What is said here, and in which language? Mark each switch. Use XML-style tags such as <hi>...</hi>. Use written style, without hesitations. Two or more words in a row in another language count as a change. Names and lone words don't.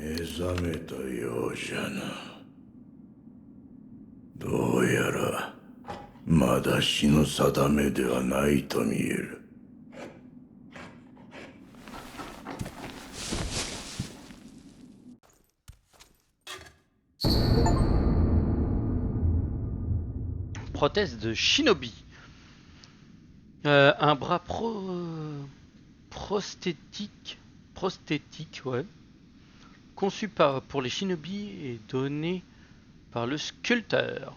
<ja>覚めたようじゃな。どうやらまだ死の定めではないと見える。</ja> <fr>Prothèse de Shinobi. Un bras prosthétique, ouais, conçu pour les Shinobi et donné par le sculpteur.</fr>